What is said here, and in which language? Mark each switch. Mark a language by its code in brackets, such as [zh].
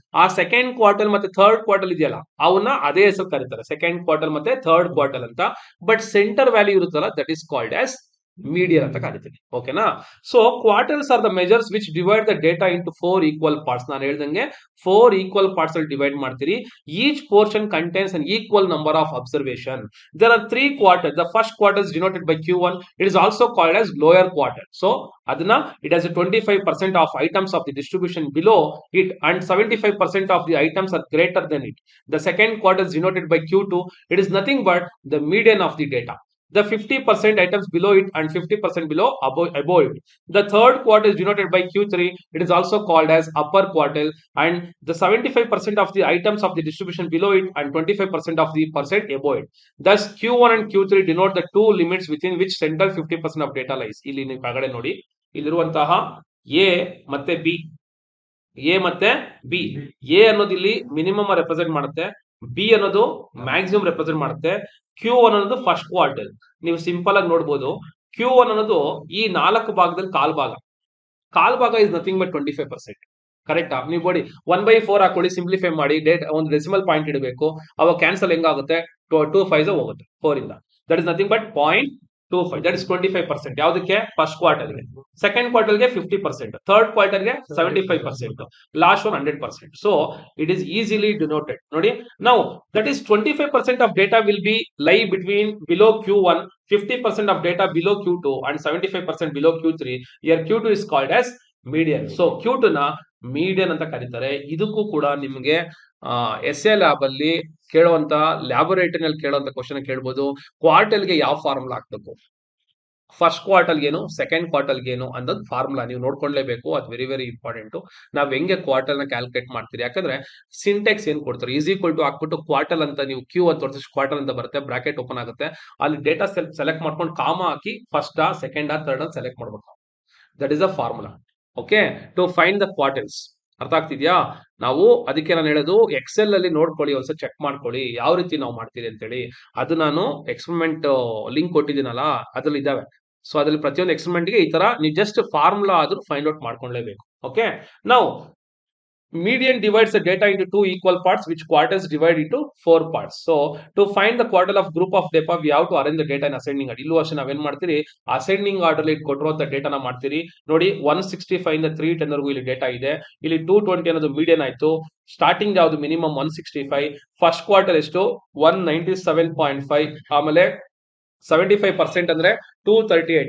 [kn] ಆ second quarter ಮತ್ತೆ third quarter ಇದೆಯಲ್ಲ ಅವನ್ನ ಅದೇ ಹೆಸರು ಕರೀತಾರೆ, ಸೆಕೆಂಡ್ ಕ್ವಾರ್ಟರ್ ಮತ್ತೆ ಥರ್ಡ್ ಕ್ವಾರ್ಟರ್ ಅಂತ. ಬಟ್ ಸೆಂಟರ್ ವ್ಯಾಲ್ಯೂ ಇರುತ್ತಲ್ಲ, [en] that is called as median [kn] ಅಂತ ಕರಿತೀನಿ. ಓಕೆನಾ? [en] So quarters are the measures which divide the data into 4 equal parts. [kn] ನಾನು ಹೇಳ್ದಂಗೆ 4 ಈಕ್ವಲ್ ಪಾರ್ಟ್ಸ್ ಅಲ್ಲಿ ಡಿವೈಡ್ ಮಾಡ್ತೀರಿ. [en] Each portion contains an equal number of observation. There are 3 quarter. The first quarter is denoted by Q1. It is also called as lower quarter. [kn] So ಅದನ್ನ [en] It has 25% of items of the distribution below it and 75% of the items are greater than it. The second quarter is denoted by Q2. It is nothing but the median of the data. The 50% items below it and 50% below above it. The third quarter is denoted by Q3. It is also called as upper quartile, and the 75% of the items of the distribution below it and 25% of the percent above it. Thus Q1 and Q3 denote the two limits within which central 50% of data lies. [kn] ಇಲ್ಲಿ ನೀವು ಕೆಳಗಡೆ ನೋಡಿ, ಇಲ್ಲಿರುವಂತಹ A ಮತ್ತೆ B, A ಮತ್ತೆ B. A ಅನ್ನೋದು ಇಲ್ಲಿ minimum represent ಮಾಡುತ್ತೆ, ಬಿ ಅನ್ನೋದು ಮ್ಯಾಕ್ಸಿಮಮ್ ರೆಪ್ರೆಸೆಂಟ್ ಮಾಡುತ್ತೆ, Q1 ಅನ್ನೋದು ಫಸ್ಟ್ ಕ್ವಾರ್ಟರ್. ನೀವು ಸಿಂಪಲ್ ಆಗಿ ನೋಡ್ಬೋದು, Q1 ಅನ್ನೋದು ಈ 4 ಭಾಗದಲ್ಲಿ ಕಾಲ್ ಭಾಗ [en] Is nothing but 25%. [kn] ಕರೆಕ್ಟಾ? ನೀವು ನೋಡಿ 1/4 ಹಾಕೊಳ್ಳಿ, ಸಿಂಪ್ಲಿಫೈ ಮಾಡಿ, ಒಂದು ಡೆಸಿಮಲ್ ಪಾಯಿಂಟ್ ಇಡಬೇಕು, ಅವಾಗ ಕ್ಯಾನ್ಸಲ್ ಹೆಂಗಾಗುತ್ತೆ? 2 5 ಹೋಗುತ್ತೆ 4 ಇಂದ. [en] That is nothing but 0.25. That is 25%. [kn] ಯಾವುದಕ್ಕೆ? First ಕ್ವಾರ್ಟರ್ಗೆ. Second ಕ್ವಾರ್ಟರ್ಗೆ 50%, third ಕ್ವಾರ್ಟರ್ಗೆ 75%, last one 100%. [en] So it is easily denoted. ನೋಡಿ, ನಾವು that is 25% of data will be lie between below Q1, 50% of data below Q2 and 75% below Q3. Here Q2 is called as median. [kn] So Q2 ನ median ಅಂತ ಕರೀತಾರೆ. ಇದಕ್ಕೂ ಕೂಡ ನಿಮಗೆ S A lab ಅಲ್ಲಿ ಕೇಳುವಂತ, ಲ್ಯಾಬೊರೇಟರಿನಲ್ಲಿ ಕೇಳುವಂತ ಕ್ವಶನ್ ಕೇಳ್ಬೋದು. ಕ್ವಾರ್ಟಲ್ಗೆ ಯಾವ ಫಾರ್ಮುಲಾ ಹಾಕ್ಬೇಕು, ಫಸ್ಟ್ ಕ್ವಾರ್ಟಲ್ ಏನು, ಸೆಕೆಂಡ್ ಕ್ವಾರ್ಟಲ್ ಏನು ಅನ್ನೋದು ಫಾರ್ಮುಲಾ ನೀವು ನೋಡ್ಕೊಳ್ಳೇಬೇಕು. ಅದು ವೆರಿ ವೆರಿ ಇಂಪಾರ್ಟೆಂಟ್. ನಾವ್ ಹೆಂಗೆ ಕ್ವಾರ್ಟಲ್ ನ ಕ್ಯಾಲ್ಕುಲೇಟ್ ಮಾಡ್ತೀರಿ? ಯಾಕಂದ್ರೆ ಸಿಂಟೆಕ್ಸ್ ಏನ್ ಕೊಡ್ತಾರೆ, ಈಸ್ ಈಕ್ವಲ್ ಟು ಹಾಕ್ಬಿಟ್ಟು ಕ್ವಾರ್ಟಲ್ ಅಂತ ನೀವು Q ಅಂತ ತೋರಿಸಿ ಕ್ವಾರ್ಟಲ್ ಅಂತ ಬರುತ್ತೆ, ಬ್ರಾಕೆಟ್ ಓಪನ್ ಆಗುತ್ತೆ, ಅಲ್ಲಿ ಡೇಟಾ ಸೆಲೆಕ್ಟ್ ಮಾಡ್ಕೊಂಡು ಕಾಮ ಹಾಕಿ ಫಸ್ಟ್ ಸೆಕೆಂಡ್ ಥರ್ಡ್ ಅಂತ ಸೆಲೆಕ್ಟ್ ಮಾಡ್ಬೇಕು. [en] That is a formula. Okay, to find the quartiles. [kn] ಅರ್ಥ ಆಗ್ತಿದ್ಯಾ? ನಾವು ಅದಕ್ಕೆ ನಾನು ಹೇಳೋದು, ಎಕ್ಸೆಲ್ ಅಲ್ಲಿ ನೋಡ್ಕೊಳ್ಳಿ, ಒಂದ್ಸಲ ಚೆಕ್ ಮಾಡ್ಕೊಳ್ಳಿ ಯಾವ ರೀತಿ ನಾವು ಮಾಡ್ತೀರಿ ಅಂತೇಳಿ. ಅದು ನಾನು ಎಕ್ಸ್ಪೆರಿಮೆಂಟ್ ಲಿಂಕ್ ಕೊಟ್ಟಿದ್ದೀನಲ್ಲ, ಅದ್ರಲ್ಲಿ ಇದಾವೆ. ಸೊ ಅದ್ರಲ್ಲಿ ಪ್ರತಿಯೊಂದು ಎಕ್ಸ್ಪೆರಿಮೆಂಟ್ ಗೆ ಈ ತರ ನೀವು ಜಸ್ಟ್ ಫಾರ್ಮುಲಾ ಆದ್ರೂ ಫೈಂಡ್ ಔಟ್ ಮಾಡ್ಕೊಳ್ಳೇಬೇಕು. [en] Okay, ನಾವು median divides the data into 2 equal parts, which quarters divide into 4 parts. So to find the quartile of group of data, we have to arrange the data in ascending order. [kn] ಇಲ್ಲೂ ಅಷ್ಟೇ ನಾವೇನ್ ಮಾಡ್ತೀರಿ, ascending order ಅಲ್ಲಿ ಕೊಟ್ಟಿರುವಂತ ಡೇಟಾನ ಮಾಡ್ತೀರಿ. ನೋಡಿ, 165 ಇಂದ 310 ವರೆಗೂ ಇಲ್ಲಿ ಡೇಟಾ ಇದೆ. ಇಲ್ಲಿ 220 ಅನ್ನೋದು ಮೀಡಿಯನ್ ಆಯ್ತು. ಸ್ಟಾರ್ಟಿಂಗ್ ಯಾವುದು? ಮಿನಿಮಮ್ 165. ಫಸ್ಟ್ ಕ್ವಾರ್ಟರ್ ಎಷ್ಟು? 197.5. ಆಮೇಲೆ 75% ಅಂದ್ರೆ 238.